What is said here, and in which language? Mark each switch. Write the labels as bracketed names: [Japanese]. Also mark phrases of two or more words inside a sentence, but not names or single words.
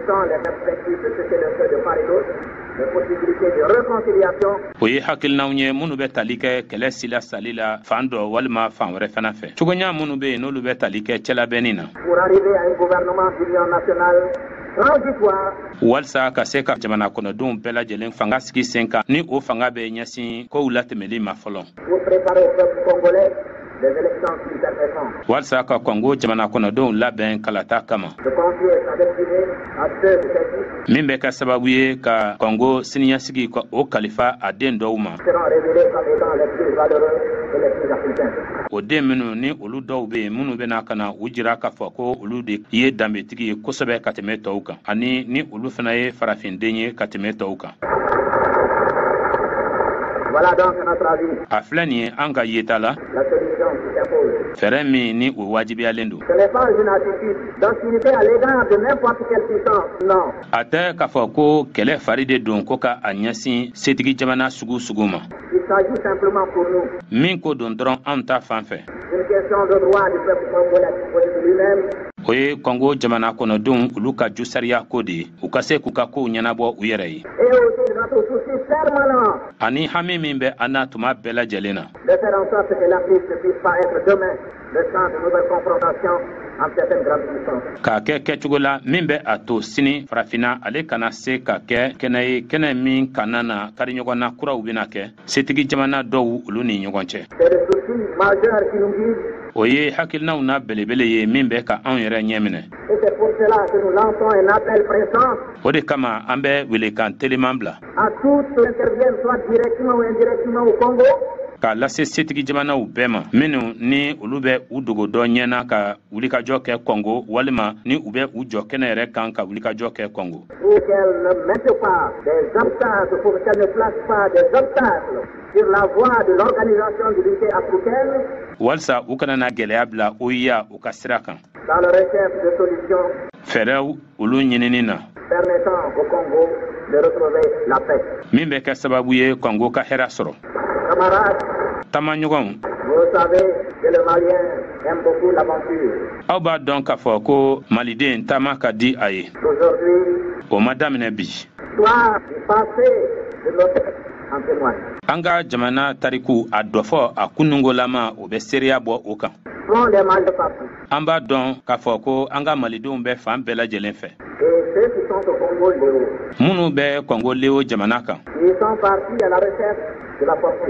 [Bambara] O ye hakilinaw ye minnu bɛ tali kɛ kɛlɛ sila sali la fan dɔ walima fan wɛrɛ fana fɛ. Cogoya minnu bɛ yen n'olu bɛ tali kɛ cɛlabɛnni na. Walasa ka se ka jamana kɔnɔdenw bɛɛ lajɛlen fanga sigi sen kan ni o fanga bɛ ɲɛsin kow latɛmɛli ma fɔlɔ. [French] des élections qui permettront [Bambara] walsa ka Congo jamana kɔnɔdenw labɛn kalata kama [French] de confier sa destinée à ceux de ceux [Bambara] min bɛ ka sababu ye ka Congo siniɲɛsigi o kalifa a den dɔw ma [French] qui seront révélés comme étant les plus valeureux et les plus africains. [Bambara] o den minnu ni olu dɔw bɛ yen minnu bɛna ka na u jira k'a fɔ ko olu de ye danbetigi ye kosɛbɛ ka tɛmɛ tɔw kan ani ni olu fana ye farafinden ye ka tɛmɛ tɔw kan. [French] Voilà donc notre avis. [Bambara] A filɛ nin ye an ka yeta la [French] La solution qui s'impose. [Bambara] fɛɛrɛ min ni o wajibiyalen don. [French] Ce n'est pas une attitude d'hostilité à l'égard de n'importe quelle puissance, non. [Bambara] A tɛ k'a fɔ ko kɛlɛ fari de don ko ka a ɲɛsin setigi jamana sugu sugu ma. [French] Il s'agit simplement pour nous [Bambara] Min ko don dɔrɔn anw ta fan fɛ. [French] d'une question de droit du peuple congolais à disposer de lui-même. [Bambara] O ye Congo jamana kɔnɔdenw olu ka ju sariya ko de ye u ka se k'u ka kow ɲɛnabɔ u yɛrɛ ye. [French] Et aussi de notre souci permanent [Bambara] Ani hami min bɛ an na tuma bɛɛ lajɛlen na. [French] de faire en sorte que l'Afrique ne puisse pas être demain le champ de nouvelles confrontations entre certaines grandes puissances. [Bambara] K'a kɛ kɛcogo la min bɛ a to sini farafinna ale kana se ka kɛ kɛnɛ ye kɛnɛ min kana na kariɲɔgɔnna kuraw bɛna kɛ setigi jamana dɔw olu ni ɲɔgɔn cɛ. [French] C'est le souci majeur qui nous guide [Bambara] O ye hakilinaw na belebele ye min bɛ ka anw yɛrɛ ɲɛ minɛ. [French] et c'est pour cela que nous lançons un appel pressant [Bambara] O de kama an bɛ welekan teliman bila [French] à tous ceux qui interviennent soit directement ou indirectement au Congo [Bambara] k'a lase setigi jamanaw bɛɛ ma minnu ni olu bɛ u dogo dɔ ɲɛna ka wulikajɔ kɛ Congo walima ni u bɛ u jɔ kɛnɛ yɛrɛ kan ka wulikajɔ kɛ Congo. [French] pour qu'elles ne mettent pas des obstacles, pour qu'elles ne placent pas des obstacles sur la voie de l'organisation de l'unité africaine [Bambara] Walsa u kana na gɛlɛya bila OIA u ka sira kan. [French] dans la recherche de solutions [Bambara] Fɛɛrɛw olu ɲinini na [French] permettant au Congo de retrouver la paix. [Bambara] min bɛ kɛ sababu ye Congo ka hɛrɛ sɔrɔ. [French] Camarades, [Bambara] Tamaɲɔgɔnw, [French] vous savez que le Malien aime beaucoup l'aventure. [Bambara] aw b'a dɔn k'a fɔ ko maliden taama ka di a ye. [French] Aujourd'hui, [Bambara] O ma daminɛ bi. [French] l'histoire du passé de notre en témoigne. [Bambara] An ka jamana tariku a dɔfɔ a kunungolama o bɛ seereya bɔ o kan. [French] Sont des Maliens partout. [Bambara] An b'a dɔn k'a fɔ ko an ka malidenw bɛ fan bɛɛ lajɛlen fɛ. [French] Et ceux qui sont au Congo, Léo, [Bambara] Minnu bɛ Congo Leo jamana kan. [French] ils sont partis à la recherche de la fortune.